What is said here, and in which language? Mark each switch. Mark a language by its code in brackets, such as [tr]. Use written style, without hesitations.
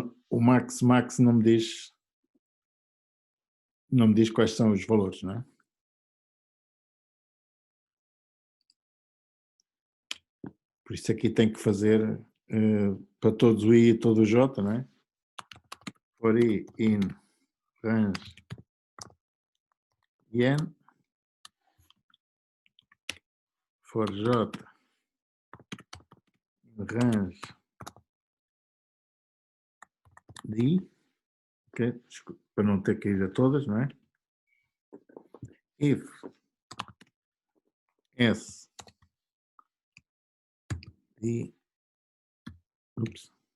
[pt] O max não me diz quais são os valores, não é? Por isso aqui tem que fazer para todos o I e todo o J, não é? [en] For I in range n, for J in range I, okay? [pt] Para não ter que ir a todas, não é? [en] If S I, oops,